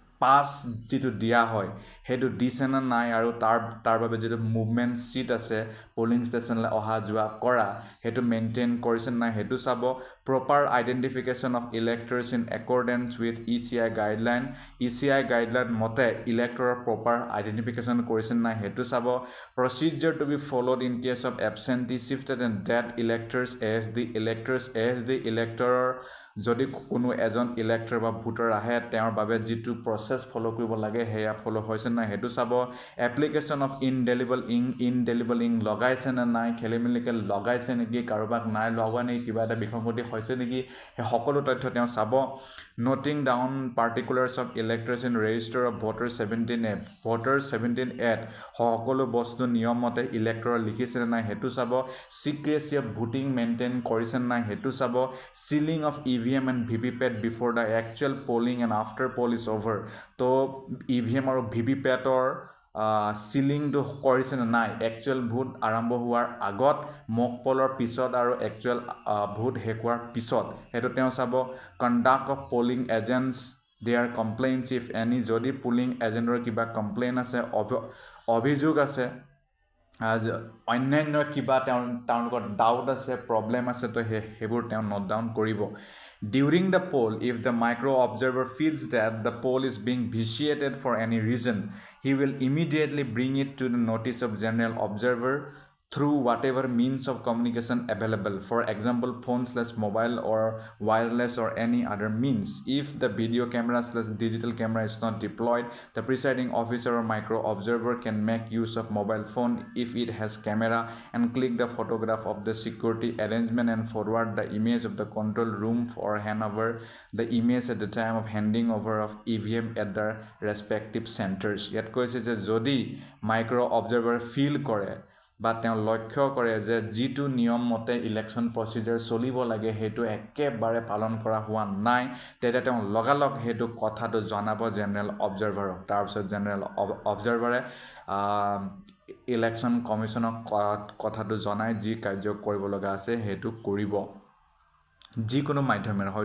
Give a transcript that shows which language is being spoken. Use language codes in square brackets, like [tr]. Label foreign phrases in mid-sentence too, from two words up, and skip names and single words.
[as] পাছ যিটো দিয়া হয় সেইটো দিছে নে নাই আৰু তাৰ বাবে যিটো [en] movement sheet [as] আছে পলিং ষ্টেচনলৈ অহা যোৱা কৰা সেইটো মেইনটেইন কৰিছে নাই সেইটো চাব [en] proper identification of electors in accordance with ECI guideline [as] মতে ইলেক্টৰৰ [en] proper identification [as] কৰিছে নাই সেইটো চাব [en] procedure to be followed in case of absentee shifted and dead electors as the [as] ইলেক্টৰৰ যদি কোনো এজন ইলেক্টৰ বা ভোটাৰ আহে তেওঁৰ বাবে যিটো প্ৰচেছ ফ'ল' কৰিব লাগে সেয়া ফ'ল' হৈছে নাই সেইটো চাব [en] application of indelible ink [as] লগাইছে নে নাই খেলি মেলিকৈ লগাইছে নেকি কাৰোবাক নাই লগোৱা নেকি কিবা এটা বিসংগতি হৈছে নেকি সেই সকলো তথ্য তেওঁ চাব [en] noting down particulars of electors in register of voter [as] 17A সকলো বস্তু নিয়ম মতে ইলেক্টৰৰ লিখিছে নে নাই সেইটো চাব [en] secrecy of voting [as] মেইনটেইন কৰিছে নে নাই সেইটো চাব [en] sealing of EVM and VVPAT before the actual polling and after poll is over [as] তো EVM আৰু VVPATৰ সিলিংটো কৰিছে নে নাই [en] actual vote [as] আৰম্ভ হোৱাৰ আগত মক পলৰ পিছত আৰু [en] actual vote [as] শেষ হোৱাৰ পিছত সেইটো তেওঁ চাব [en] conduct of polling agents their complaints if any [as] যদি পুলিং এজেণ্টৰ কিবা কমপ্লেইন আছে অভিযোগ আছে অন্যান্য কিবা তেওঁলোকৰ ডাউট আছে প্ৰব্লেম আছে তো সেইবোৰ তেওঁ [en] note down কৰিব During the poll, if the micro observer feels that the poll is being vitiated for any reason, he will immediately bring it to the notice of general observer through whatever means of communication available, for example phone/mobile or wireless or any other means. If the video camera/digital camera is not deployed, the presiding officer or micro observer can make use of mobile phone if it has camera and click the photograph of the security arrangement and forward the image of the control room or hand over the image at the time of handing over of EVM at the respective centers. [as] ইয়াত কৈছে যে যদি [en] micro observer feel [as] কৰে বা তেওঁ লক্ষ্য কৰে যে যিটো নিয়ম মতে [en] election procedure [as] চলিব লাগে সেইটো একেবাৰে পালন কৰা হোৱা নাই তেতিয়া তেওঁ লগালগ সেইটো কথাটো জনাব জেনেৰেল অবজাৰভাৰক তাৰপিছত জেনেৰেল অবজাৰভাৰে ইলেকশ্যন কমিশ্যনক কথাটো জনাই যি কাৰ্য কৰিব লগা আছে সেইটো কৰিব যিকোনো মাধ্যমেৰে হয়তো